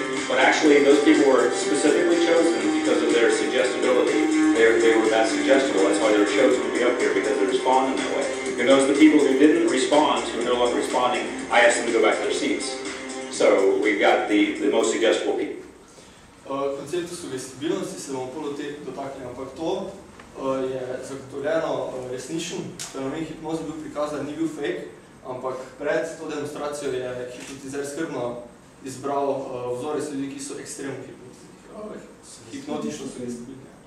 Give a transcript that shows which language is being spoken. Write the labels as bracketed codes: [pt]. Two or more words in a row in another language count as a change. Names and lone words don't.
[en] But actually, those people were specifically chosen because of their suggestibility. They were that suggestible. That's why they were chosen to be up here, because they respond in that way. And those the people who didn't respond, who are no longer responding, I asked them to go back to their seats. So we've got the most suggestible people. [sl] Konceptu sugestibilnosti se bomo polo dotakli, ampak to je zagotovljeno resničen fenomen hipnoze bil prikazan, ni bil fake, ampak pred to demonstracijo je hipnotizer skrbno izbral vzorec ljudi, ki so ekstremno hipnotično sugestibilni.